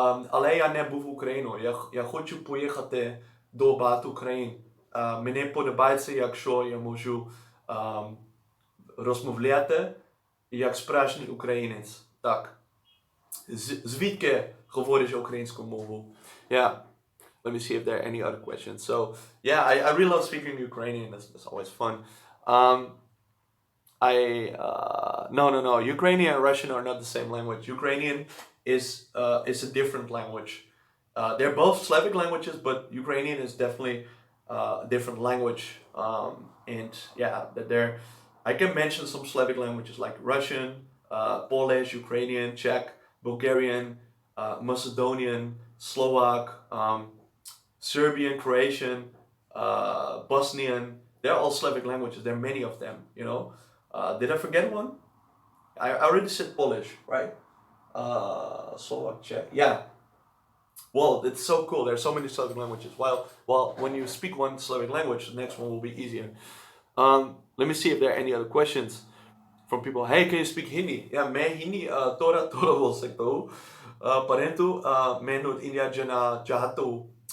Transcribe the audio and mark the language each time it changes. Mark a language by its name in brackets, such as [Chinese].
[Ukrainian] Але я не був в Україні. Я хочу поїхати до багато країн. Мені подобається, якщо я можу розмовляти як справжній українець. Так. Звідки говориш українську мову? [English] Yeah. Let me see if there are any other questions. So, yeah, I really love speaking Ukrainian. That's always fun. No. Ukrainian and Russian are not the same language. Ukrainian is a different language. They're both Slavic languages, but Ukrainian is definitely a different language. And yeah, I can mention some Slavic languages like Russian, Polish, Ukrainian, Czech, Bulgarian, Macedonian, Slovak, Serbian, Croatian, Bosnian. They're all Slavic languages. There are many of them, you know. Did I forget one? I already said Polish, right? Slovak, Czech. Yeah. Well, it's so cool. There are so many Slavic languages. While when you speak one Slavic language, the next one will be easier. Let me see if there are any other questions from people. Hey, can you speak Hindi? Yeah, [Hindi] मैं हिंदी थोड़ा बोल सकता हूँ. परंतु मैं north India जाना चाहता हूँ.